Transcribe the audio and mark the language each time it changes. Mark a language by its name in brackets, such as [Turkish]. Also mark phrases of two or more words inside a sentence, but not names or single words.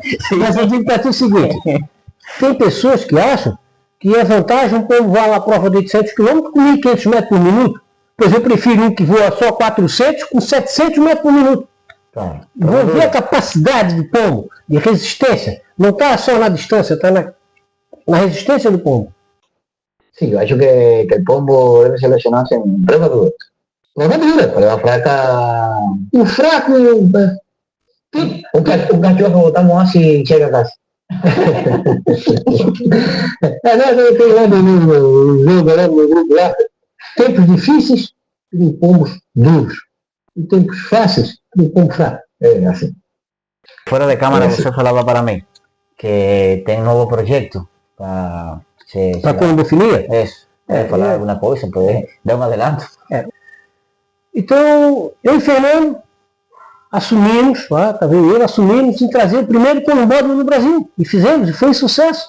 [Portuguese] Mas eu digo para ti o seguinte. Tem pessoas que acham que é vantagem um pombo voar uma prova de 800 km com 1.500 metros por minuto. Pois eu prefiro um que voa só 400 com 700 metros por minuto. Tá. Vou ver a capacidade do pombo, de resistência. Não está só na distância, está na resistência do pombo. [Spanish] Sí, yo acho que el pombo debe seleccionarse en prueba dura. Prueba fraca. [Portuguese] Um fraco [Spanish] Un cachorro botamos así chega a casa. [Portuguese] Tem lá no jogo, lá no grupo lá, tempos difíceis tem pombos duros. E tempos fáceis tem pombo fraco. [Spanish] Así. Fuera de cámara [Portuguese] você falava para mí que tem novo projeto para colombofilia? Isso. Falar alguma coisa, poder dar um adelanto. Então, eu e Fernando assumimos, tá vendo? Assumimos em trazer o primeiro colombódromo no Brasil. E fizemos, e foi um sucesso.